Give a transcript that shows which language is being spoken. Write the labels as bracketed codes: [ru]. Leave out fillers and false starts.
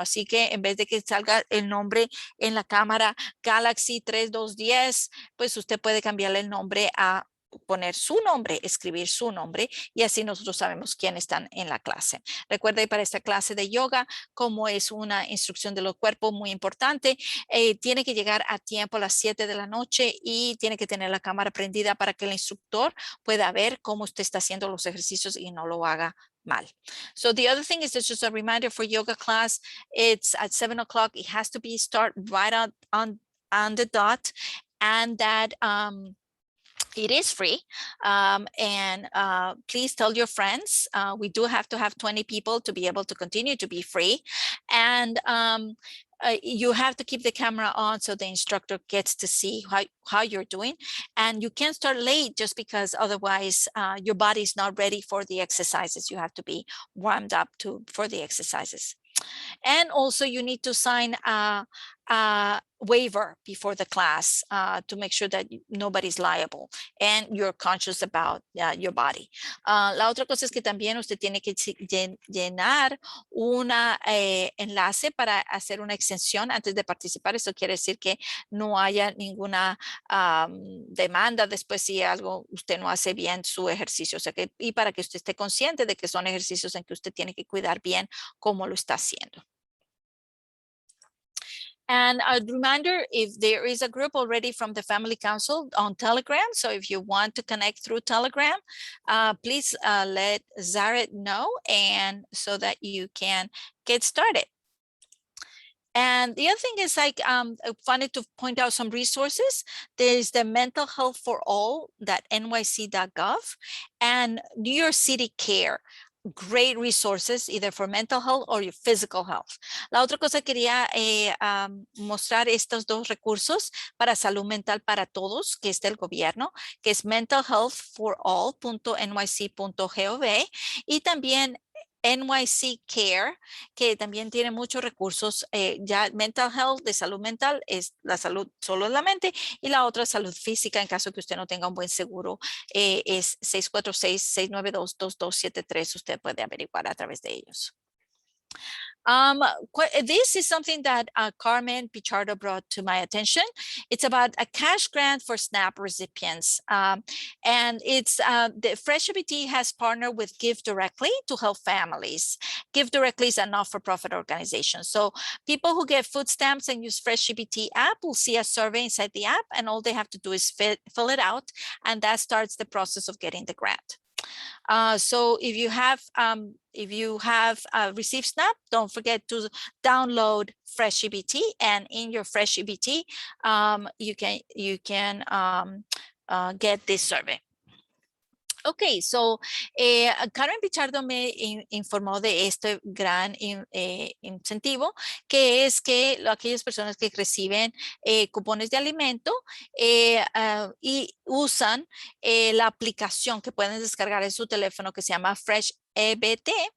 [es] Así que en vez de que salga el nombre en la cámara Galaxy 3210, pues usted puede cambiarle el nombre a poner su nombre, escribir su nombre y así nosotros sabemos quién están en la clase. Recuerde para esta clase de yoga, como es una instrucción de los cuerpos muy importante, tiene que llegar a tiempo a las 7 de la noche y tiene que tener la cámara prendida para que el instructor pueda ver cómo usted está haciendo los ejercicios y no lo haga mal. [en] So the other thing is just a reminder for yoga class. It's at 7 o'clock. It has to be start right on the dot, and that it is free. And please tell your friends. We do have to have 20 people to be able to continue to be free. And you have to keep the camera on so the instructor gets to see how you're doing. And you can't start late just because otherwise your body's not ready for the exercises. You have to be warmed up for the exercises. And also you need to sign a waiver before the class to make sure that nobody's liable and you're conscious about your body. La otra cosa es que también usted tiene que llenar un enlace para hacer una exención antes de participar. Eso quiere decir que no haya ninguna demanda después si algo usted no hace bien su ejercicio. O sea que, y para que usted esté consciente de que son ejercicios en que usted tiene que cuidar bien cómo lo está haciendo. And a reminder, if there is a group already from the Family Council on Telegram, so if you want to connect through Telegram, please let Zaret know, and so that you can get started. And the other thing is I wanted to point out some resources. There's the Mental Health for All, that nyc.gov, and New York City Care. Great resources either for mental health or your physical health. [es] La otra cosa quería mostrar estos dos recursos para salud mental para todos, que es del gobierno, que es mentalhealthforall.nyc.gov, y también NYC Care, que también tiene muchos recursos. Ya mental health, de salud mental, es la salud solo en la mente, y la otra salud física en caso que usted no tenga un buen seguro, es 646-692-2273. Usted puede averiguar a través de ellos. [en] This is something that Carmen Pichardo brought to my attention. It's about a cash grant for SNAP recipients. And it's the Fresh ABT has partnered with Give Directly to help families. Give Directly is a not-for-profit organization. So people who get food stamps and use Fresh ABT app will see a survey inside the app, and all they have to do is fill it out, and that starts the process of getting the grant. So if you have received SNAP, don't forget to download Fresh EBT, and in your Fresh EBT, you can get this survey. [es] Ok, so Karen Pichardo me informó de este gran incentivo, que es que aquellas personas que reciben cupones de alimento y usan la aplicación que pueden descargar en su teléfono que se llama Fresh EBT,